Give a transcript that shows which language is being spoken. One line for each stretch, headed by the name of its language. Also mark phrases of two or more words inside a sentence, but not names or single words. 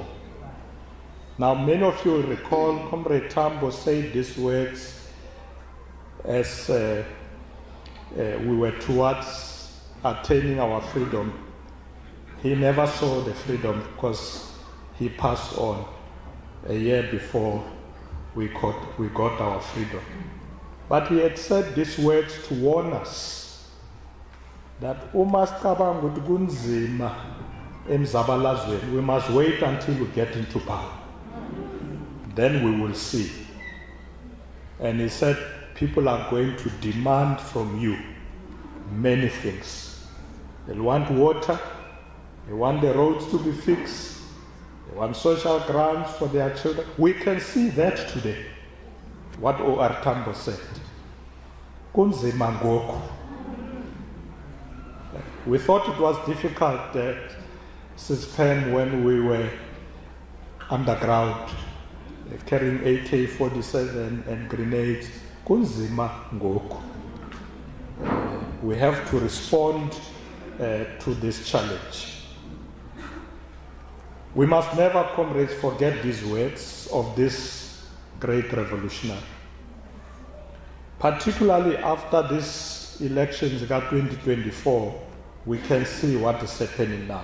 English: Now, many of you will recall Comrade Tambo said these words as we were towards attaining our freedom. He never saw the freedom because he passed on a year before we got our freedom. But he had said these words to warn us that
Zulu: uma sicabanga ukuthi kunzima emzabalazweni.
English: We must wait until we get into power. Then we will see. And he said, people are going to demand from you many things. They want water, they want the roads to be fixed, they want social grants for their children. We can see that today, what O.R. Tambo said.
Xhosa: Kunzima ngoku.
English: We thought it was difficult Pen when we were underground, carrying AK-47 and grenades.
Xhosa: Kunzima ngoku.
English: We have to respond to this challenge. We must never, comrades, forget these words of this great revolutionary. Particularly after this elections in 2024, we can see what is happening now.